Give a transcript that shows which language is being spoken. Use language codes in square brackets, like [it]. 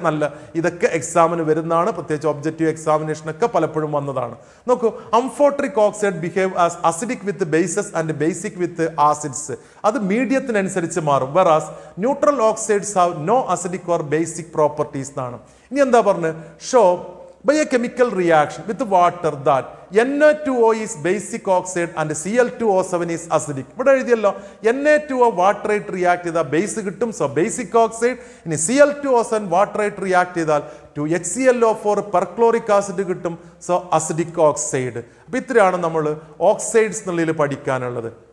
[ml] നല്ല ഇതൊക്കെ എക്സാമിന് വരുന്നതാണ്. പ്രത്യേകിച്ച് ഒബ്ജക്റ്റീവ് എക്സാമിനേഷനൊക്കെ പലപ്പോഴും വന്നതാണ്. നോക്കൂ, [en] Amphoteric oxide behave as acidic with bases and basic with acids. [ml] അത് മീഡിയത്തിനനുസരിച്ച് മാറും. [en] whereas neutral oxides have no acidic or basic properties [ml] എന്നാണ്. ഇനി എന്താ പറഞ്ഞത്? [en] Show by a chemical reaction with water that Na2O is basic oxide and Cl2O7 is acidic. [ml] ഇവിടെ എഴുതിയല്ലോ Na2O വാട്ടറായിട്ട് react ചെയ്താൽ base കിട്ടും. So basic oxide. ഇനി Cl2O7 വാട്ടറായിട്ട് റിയാക്ട് ചെയ്താൽ 2HClO4 പെർക്ലോറിക് acid കിട്ടും. So acidic oxide. അപ്പോൾ ഇത്രയാണ് നമ്മൾ ഓക്സൈഡ്സ് എന്നുള്ളതിൽ പഠിക്കാനുള്ളത്.